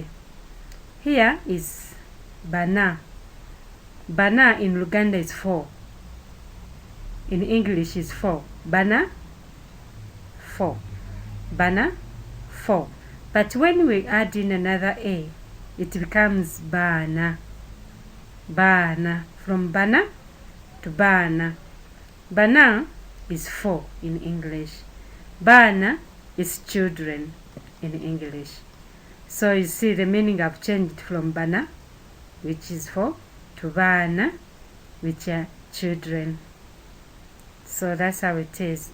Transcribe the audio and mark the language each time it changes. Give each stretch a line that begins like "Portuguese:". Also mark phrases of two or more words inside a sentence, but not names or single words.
English: Here is bana. Bana in Luganda is 4. In English is 4. Bana, 4. Bana, 4. But when we add in another A, it becomes bana. Bana. From bana to bana. Bana is 4 in English. Bana is children in English. So you see the meaning I've changed from bana, which is 4, to bana, which are children. So that's how it is.